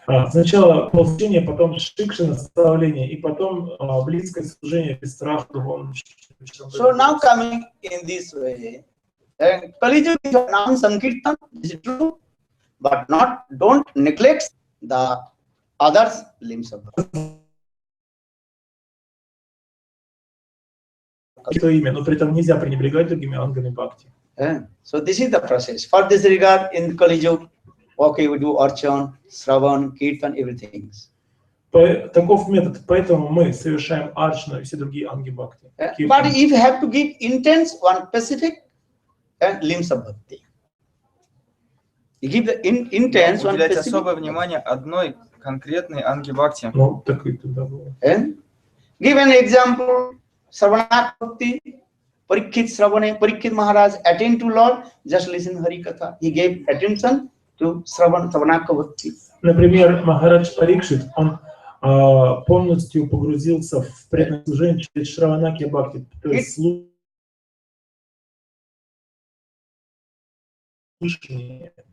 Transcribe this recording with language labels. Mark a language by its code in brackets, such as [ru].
[ru] Сначала получение, потом шикша, наставление, и потом близкое служение без страха духовного. [en] So now coming in this way, Kali Yuga is Nam Sankirtan, is it true? But don't neglect the others limbs of bhakti. [ru] Это имя, но при этом нельзя пренебрегать другими ангами бхакти. [en] So this is the process. For this regard, in Kali Yuga, okay, we do Archan, Sravan, Kirtan, everything. [ru] Таков метод, поэтому мы совершаем арчану и все другие анги бхакти. [en] But if you have to give intense one specific limbs of bhakti, you give the intense one [ru] Уделять [en] specific. [ru] особое внимание одной конкретной анги бхакти. Ну, так и тогда было. [en] Give an example, Sravana Bhakti, Parikshit Maharaj attained to Lord, just listen Hari Katha. He gave attention to Sravana Bhakti. [ru] Например, Махарадж Парикшит, он полностью погрузился в преданное служение через Шраванаки Бхакти, то есть слушание.